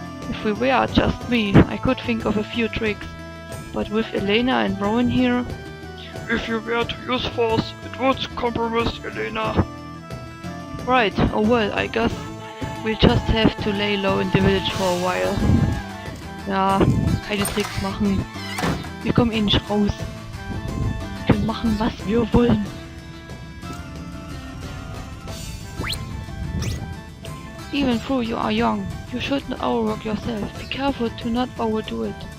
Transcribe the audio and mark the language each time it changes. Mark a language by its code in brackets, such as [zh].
[en] If we were just me, I could think of a few tricks. But with Elena and Rowan here... If you were to use force, it would compromise Elena. Right, oh well, I guess we'll just have to lay low in the village for a while. [de] Ja, keine Tricks machen. Wir kommen eh nicht raus. Wir können machen, was wir wollen. [en] Even though you are young, you should not overwork yourself. Be careful to not overdo it.